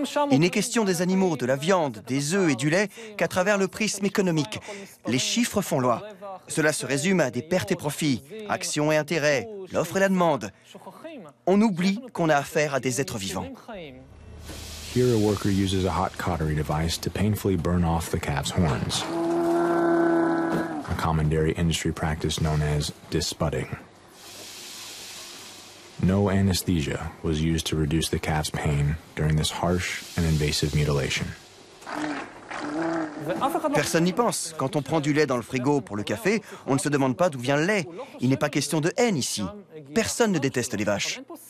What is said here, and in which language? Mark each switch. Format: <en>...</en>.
<fr>Il n'est question des animaux, de la viande, des œufs et du lait qu'à travers le prisme économique. Les chiffres font loi. Cela se résume à des pertes et profits, actions et intérêts, l'offre et la demande. On oublie qu'on a affaire à des êtres vivants.</fr> <en>Here, a worker uses a hot cautery device to painfully burn off the calf's horns, a common dairy industry practice known as disbudding. No anesthesia was used to reduce the calf's pain during this harsh and invasive mutilation.</en> <fr>Personne n'y pense. Quand on prend du lait dans le frigo pour le café, on ne se demande pas d'où vient le lait. Il n'est pas question de haine ici. Personne ne déteste les vaches.</fr>